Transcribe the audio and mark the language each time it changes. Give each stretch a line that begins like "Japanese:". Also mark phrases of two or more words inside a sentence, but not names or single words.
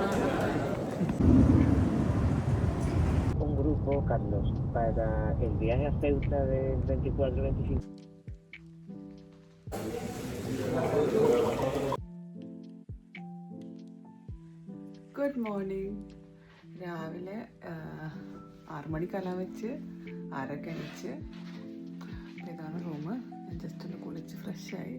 Spanish: Un grupo, Carlos, para el viaje a Ceuta del 24-25.
English: good morning.
Malayalam: രാവിലെ 6 മണിക്കെല്ലാം വെച്ച് 6:30 എണീച്ച്. ഇതാണ് റൂം. ഞാൻ ജസ്റ്റ് ഒന്ന് കുളിച്ച് ഫ്രഷായി.